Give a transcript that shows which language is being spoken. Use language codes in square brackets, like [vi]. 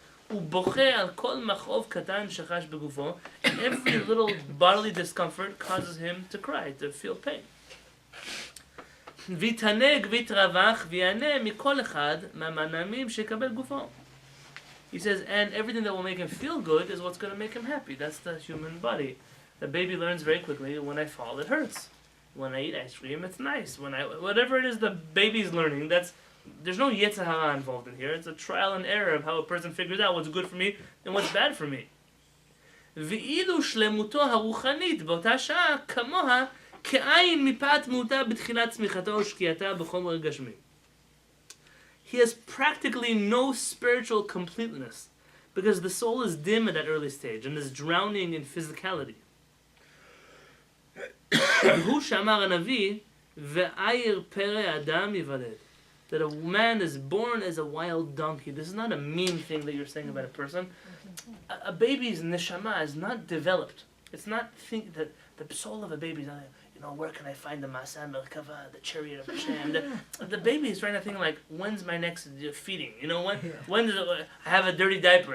[he] ובוכה על כל מכאוב קטן שחש בגופו, [en] and every little bodily discomfort causes him to cry, to feel pain. [he] ויתענג ויתרווח ויענה מכל אחד מהמנעמים שיקבל גופו. [en] He says, and everything that will make him feel good is what's going to make him happy. That's the human body. The baby learns very quickly, when I fall, it hurts. When I eat ice cream, it's nice. Whatever it is the baby's learning, there's no yetzer hara involved in here. It's a trial and error of how a person figures out what's good for me and what's bad for me. [he] ואילו שלמותו הרוחנית באותה שעה כמוה כעין מפאת מהותה בתחילת צמיחתו ושקיעתה בחומר גשמי. [en] He has practically no spiritual completeness because the soul is dim at that early stage and is drowning in physicality. [he] והוא שאמר הנביא, ועיר פרא אדם ייוולד. [en] That a man is born as a wild donkey. This is not a mean thing that you're saying about a person. A baby's neshama is not developed. It's not think that the soul of a baby is not, where can I find the Masa Merkava, the chariot of Hashem? The baby is trying to think like, when's my next feeding? When does I have a dirty diaper?